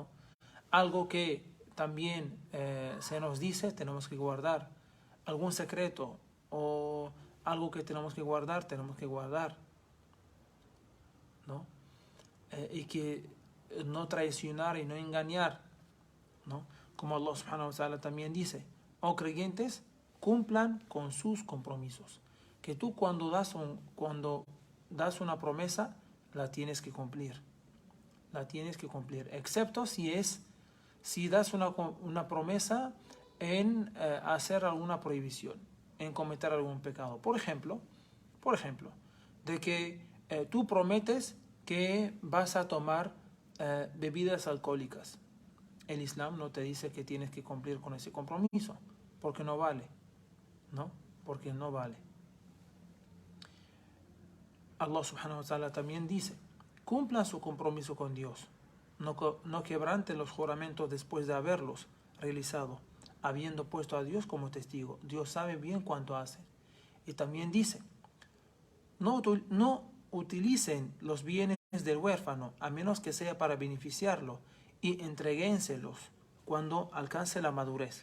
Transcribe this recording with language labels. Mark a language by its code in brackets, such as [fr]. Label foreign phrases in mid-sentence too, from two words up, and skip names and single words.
[es] Algo que también se nos dice tenemos que guardar, algún secreto o algo que tenemos que guardar, ¿no? Y que no traicionar y no engañar, ¿no? Como [ar] الله سبحانه و تعالى [es] también dice, oh creyentes, cumplan con sus compromisos. Que tú cuando das una promesa, la tienes que cumplir. La tienes que cumplir. Excepto si das una promesa en hacer alguna prohibición, en cometer algún pecado. Por ejemplo, de que tú prometes que vas a tomar bebidas alcohólicas. El Islam no te dice que tienes que cumplir con ese compromiso, porque no vale, ¿no? Porque no vale. [ar] الله سبحانه و تعالى [es] también dice, cumplan su compromiso con Dios, no quebranten los juramentos después de haberlos realizado, habiendo puesto a Dios como testigo. Dios sabe bien cuánto hacen. Y también dice, no utilicen los bienes del huérfano, a menos que sea para beneficiarlo, y entréguenselos cuando alcance la madurez.